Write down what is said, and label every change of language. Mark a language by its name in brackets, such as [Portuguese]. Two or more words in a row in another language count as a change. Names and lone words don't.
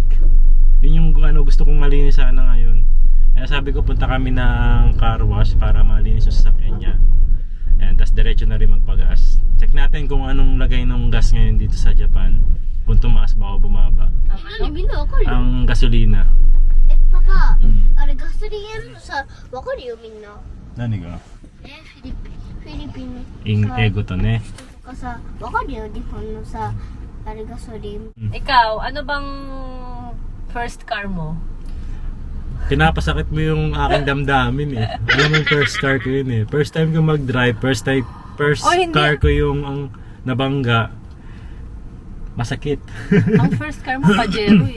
[Filipino] Yun yung gusto kong malinis sana ngayon. Kaya sabi ko, punta kami ng [English] car wash [Filipino] para malinis yung sasakyan niya. Ayan, tas diretso na rin magpagas. Check natin kung anong lagay ng gas ngayon dito sa Japan. Kung tumaas ba o bumaba. Ang gasolina. [Japanese] パパ、あれガソリンさ、わかるよみんな。何がフィリピン英語とね。とかさ、わかるよ日本のさ、あれガソリン。 [Filipino] Ikaw, ano bang [English] first car [Filipino] mo? Pinapasakit mo yung aking damdamin eh. Alam mo yung [English] first car [Filipino] ko yun eh. [English] First time [Filipino] ko mag-drive, [English] first car [Filipino] ko yung ang nabangga. Masakit. Ang [English] first car [Filipino] mo, Pajero eh.